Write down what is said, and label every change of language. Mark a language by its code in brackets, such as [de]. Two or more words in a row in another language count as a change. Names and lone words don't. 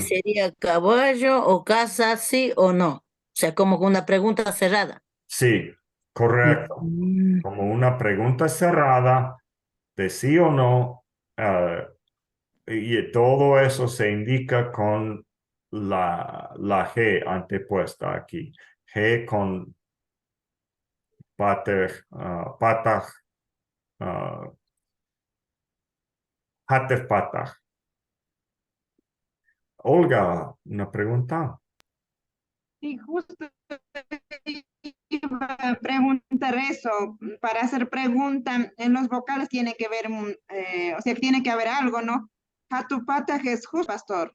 [es] sería caballo o casa, sí o no. O sea, como una pregunta cerrada. Sí, correcto. Mm. Como una pregunta cerrada de sí o no, y todo eso se indica con la G antepuesta aquí. G con patach, [he] חטף פתח. [es] Olga, una pregunta. Sí, justo iba a preguntar eso. Para hacer pregunta, en los vocales tiene que ver, o sea, tiene que haber algo, ¿no? Hatupata es justo, pastor.